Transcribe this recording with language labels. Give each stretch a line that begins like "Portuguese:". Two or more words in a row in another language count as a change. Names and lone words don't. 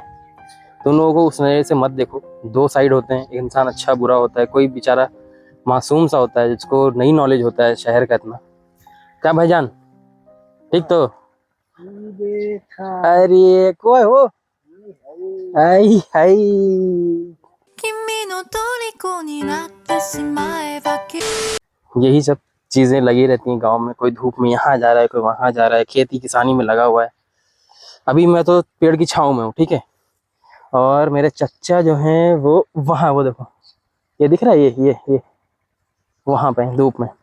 Hindi: तो उन लोगों को उस नज़र से मत देखो। दो साइड होते हैं, एक इंसान अच्छा बुरा होता है, कोई बेचारा मासूम सा होता है जिसको नहीं नॉलेज होता है शहर का इतना। क्या भाईजान, ठीक तो? अरे कोई हो, आई हाई
Japanese: 君の虜になってしまえば
Hindi: यही सब चीज़ें लगी रहती हैं गांव में। कोई धूप में यहाँ जा रहा है, कोई वहाँ जा रहा है, खेती किसानी में लगा हुआ है। अभी मैं तो पेड़ की छाँव में हूँ, ठीक है, और मेरे चच्चा जो हैं वो वहाँ, वो देखो ये दिख रहा है, ये वहाँ पे धूप में।